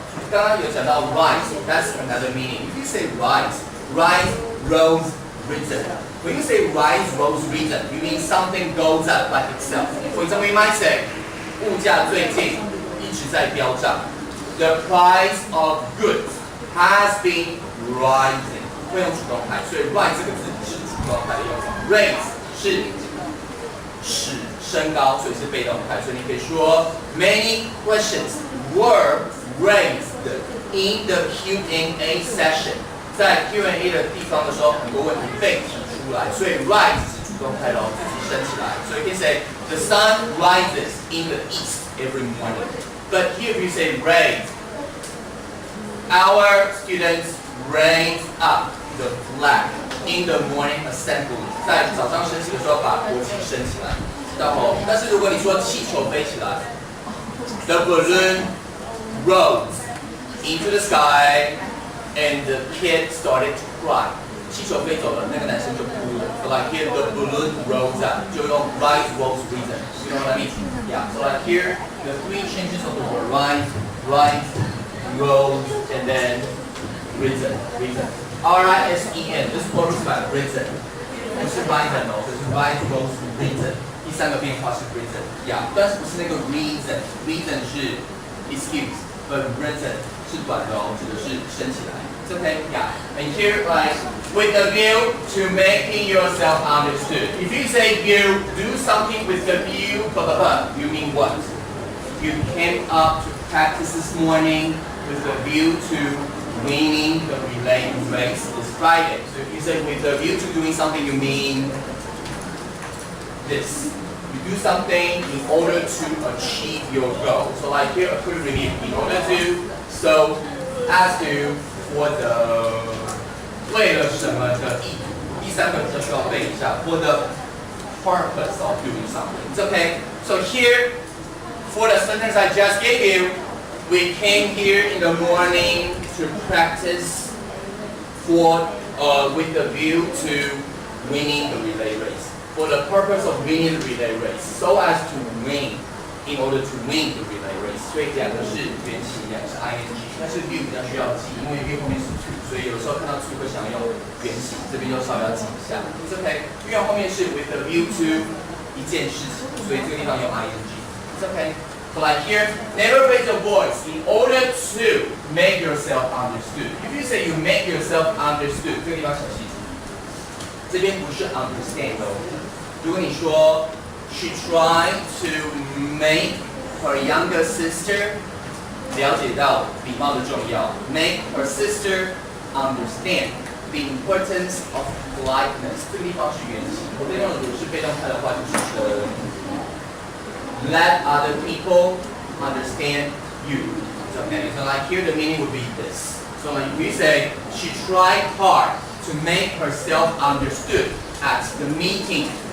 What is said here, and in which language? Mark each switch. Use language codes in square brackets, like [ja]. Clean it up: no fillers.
[zh] 刚刚有讲到 [en] rise, that's another meaning. If you say rise, rose, risen. When you say rise, rose, risen, you mean something goes up by itself. For example, you might say, [zh] 物价最近一直在飙涨. [en] The price of goods has been rising. [zh] 会用主动态，所以 rise 这个字是主动态的用法。 Raise 是使升高，所以是被动态，所以你可以说 [en] Many questions were raised in the Q&A session。 [zh] 在 Q&A 的地方的时候，很多问题被提出来，所以 rise 是主动态咯，自己升起来。所以可以 [en] say the sun rises in the east every morning. But here if you say raise, our students raise up the flag in the morning assembly. [zh] 在早上升旗的时候，把国旗升起来。然后，但是如果你说气球飞起来 [en] ，the balloon rose into the sky and the kid started to cry. [zh] 气球飞走了，那个男生就哭了。 [en] So like here, the balloon rose up. [zh] 就用 [en] rise, rose, risen. You know what I mean? Yeah. So like here, the 3 changes of the word: rise, rose, and then risen. R-I-S-E-N. This word is about risen. [zh] 不是 risen 哦，这是 [en] rise, rose, risen. [zh] 第3个变化是 reason， 但是不是那个 reason 是 excuse，but reason 是短的哦，指的是升起来。 [en] It's okay, yeah. And here, like, with a view to making yourself understood. If you say you do something with the view, you mean what? You came up to practice this morning with a view to winning the relay race this Friday. So if you say with a view to doing something, you mean this. You do something in order to achieve your goal. So like here, a quick review. In order to, so as to, for the [zh] 为了什么的意图。第3个就需要背一下 [en] for the purpose of doing something. It's okay. So here, for the sentence I just gave you, we came here in the morning to practice for with the view to winning the relay race. For the purpose of winning the relay race, so as to win, in order to win the relay race. [zh] 所以2个是原型，2个是 ing， 但是 view 比较需要记，因为 view 后面是 to， 所以有时候看到 to 会想要用原型，这边就稍微要记一下。 [en] It's okay， [zh] 因为后面是 with the view to 一件事情，所以这个地方用 ing。 [en] It's okay. So like here, never raise your voice in order to make yourself understood. If you say you make yourself understood, [zh] 这个地方小细节，这边不是 understand 哦。如果你说 [en] she tried to make her younger sister [zh] 了解到礼貌的重要 [en] ，make her sister understand the importance of politeness。 [zh] 这个地方是原型，我这边用的如果是被动态的话，就是说 [en] let other people understand you. Okay, so like here the meaning would be this. So like we say she tried hard to make herself understood at the meeting.